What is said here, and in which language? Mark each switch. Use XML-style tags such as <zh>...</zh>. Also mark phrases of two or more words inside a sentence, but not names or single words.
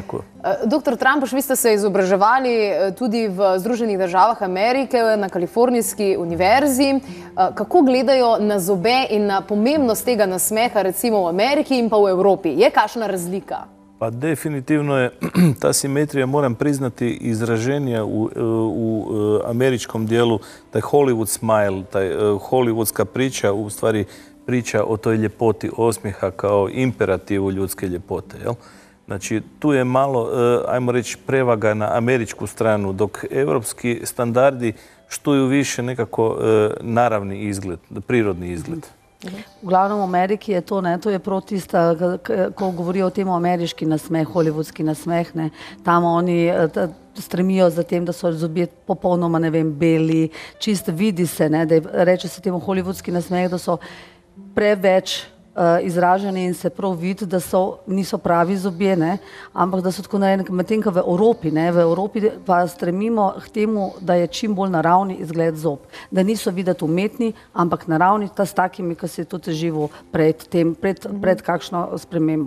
<sl>Doktor Trampuš, vi ste se izobraževali tudi v Združenih državah Amerike, na Kalifornijski univerzi. Kako gledajo na zobe in na pomembnost tega nasmeha recimo v Ameriki in pa v Evropi? Je kakšna razlika?</sl> <hr>Pa definitivno je ta simetrija, moram priznati, izraženja u američkom dijelu, taj</hr> <en>Hollywood smile,</en> <hr>taj hollywoodska priča, u stvari priča o toj ljepoti osmijeha kao imperativu ljudske ljepote. Znači, tu je malo, ajmo reći, prevaga na američku stranu, dok evropski standardi štuju više nekako naravni izgled, prirodni izgled.</hr> <sl>Uglavnom v Ameriki je to, to je prav tista, ko govorijo o tem ameriški nasmeh, hollywoodski nasmeh, tam oni stremijo za tem, da so zobje popolnoma, ne vem, beli, čist vidi se, da reče se temu hollywoodski nasmeh, da so preveč izraženi in se prav vidi, da niso pravi zobje, ampak da so tako narejeni, medtem ko v Evropi pa stremimo k temu, da je čim bolj naravni izgled zob, da niso videti umetni, ampak naravni, ta s takimi, ki se je tudi živel pred kakšno spremembo.</sl>